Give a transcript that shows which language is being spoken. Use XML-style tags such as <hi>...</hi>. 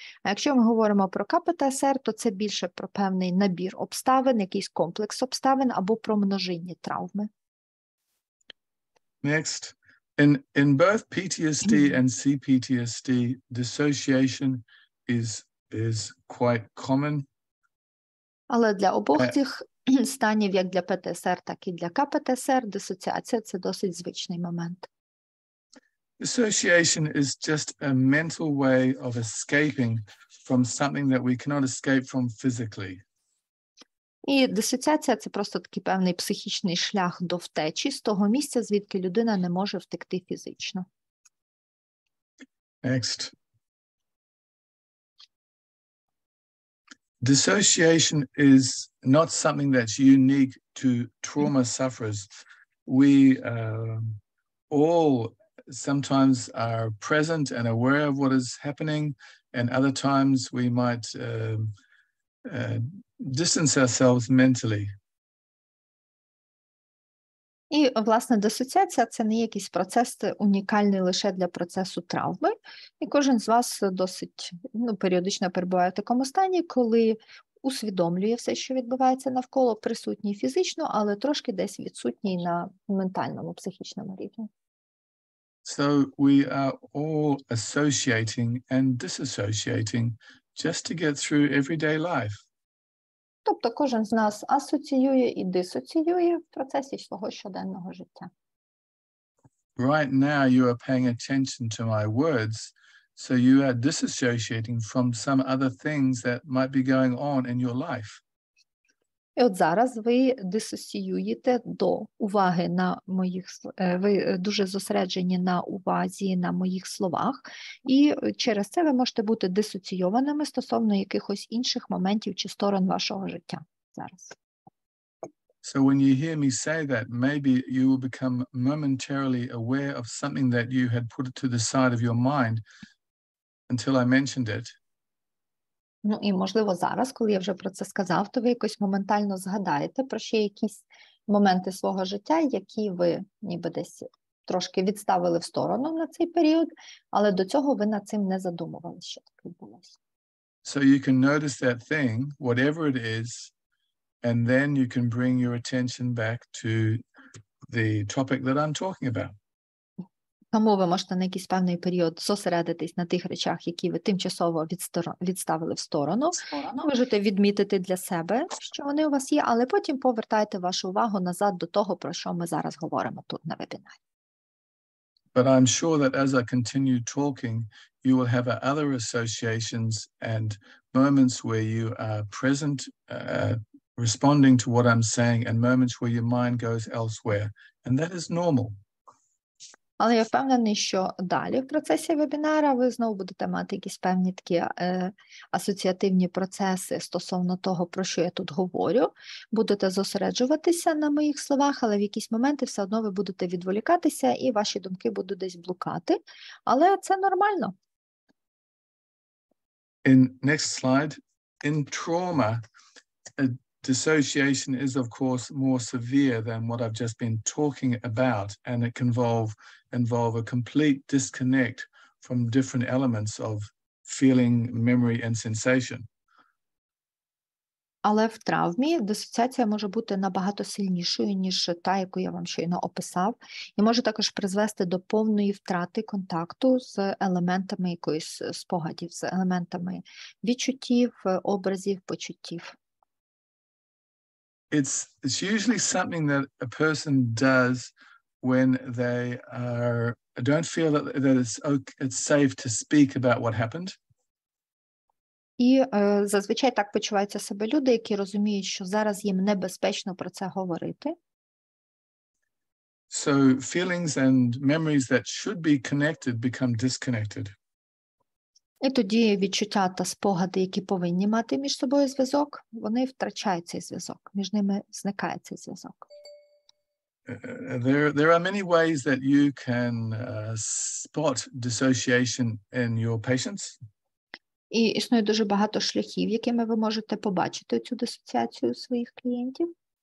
<uk>А якщо ми говоримо про КПТСР, то це більше про певний набір обставин, якийсь комплекс обставин або про множинні травми.</uk> <en>Next, in both PTSD and CPTSD, dissociation is quite common.</en> <uk>Але для обох цих станів, як для ПТСР, так і для КПТСР, дисоціація – це досить звичний момент.</uk> <en>Dissociation is just a mental way of escaping from something that we cannot escape from physically.</en> <uk>І дисоціація – це просто такий певний психічний шлях до втечі з того місця, звідки людина не може втекти фізично.</uk> <en>Next. Dissociation is not something that's unique to trauma sufferers. We all sometimes are present and aware of what is happening, and other times we might distance ourselves mentally.</en> <uk>І, власне, дисоціація – це не якийсь процес унікальний лише для процесу травми. І кожен з вас досить періодично перебуває в такому стані, коли усвідомлює все, що відбувається навколо, присутній фізично, але трошки десь відсутній на ментальному, психічному рівні.</uk> <en>So we are all associating and disassociating just to get through everyday life.</en> <uk>Тобто кожен з нас асоціює і дисоціює в процесі свого щоденного життя.</uk> <en>Right now you are paying attention to my words, so you are disassociating from some other things that might be going on in your life.</en> <uk>І от зараз ви дисоціюєте до уваги на моїх, ви дуже зосереджені на увазі на моїх словах, і через це ви можете бути дисоційованими стосовно якихось інших моментів чи сторон вашого життя зараз.</uk> <en>So when you hear me say that, maybe you will become momentarily aware of something that you had put to the side of your mind until I mentioned it.</en> <uk>Ну і, можливо, зараз, коли я вже про це сказав, то ви якось моментально згадаєте про ще якісь моменти свого життя, які ви ніби десь трошки відставили в сторону на цей період, але до цього ви над цим не задумувалися, що так відбулося.</uk> <en>So you can notice that thing, whatever it is, and then you can bring your attention back to the topic that I'm talking about.</en> <uk>Тому ви можете на якийсь певний період зосередитись на тих речах, які ви тимчасово відставили в сторону. Можете відмітити для себе, що вони у вас є, але потім повертайте вашу увагу назад до того, про що ми зараз говоримо тут на вебінарі.</uk> <en>But I'm sure that as I continue talking, you will have other associations and moments where you are present, responding to what I'm saying, and moments where your mind goes elsewhere. And that is normal.</en> <uk>Але я впевнений, що далі в процесі вебінара ви знову будете мати якісь певні такі асоціативні процеси стосовно того, про що я тут говорю. Будете зосереджуватися на моїх словах, але в якісь моменти все одно ви будете відволікатися і ваші думки будуть десь блукати. Але це нормально.</uk> <en>Next slide. In trauma, dissociation is, of course, more severe than what I've just been talking about, and it can involve a complete disconnect from different elements of feeling, memory, and sensation.</en> <uk>Але в травмі дисоціація може бути набагато сильнішою, ніж та, яку я вам щойно описав, і може також призвести до повної втрати контакту з елементами якоїсь спогадів, з елементами відчуттів, образів, почуттів.</uk> <en>It's usually something that a person does when they don't feel that it's safe to speak about what happened.</en> <uk>І зазвичай так почуваються себе люди, які розуміють, що зараз їм небезпечно про це говорити.</uk> <en>So feelings and memories that should be connected become disconnected.</en> <uk>І тоді відчуття та спогади, які повинні мати між собою зв'язок, вони втрачають цей зв'язок, між ними зникає цей зв'язок.</uk> <en>There are many ways that you can spot dissociation in your patients.</en> <uk>І існує дуже багато шляхів, якими ви можете побачити цю дисоціацію у своїх клієнтів.</uk>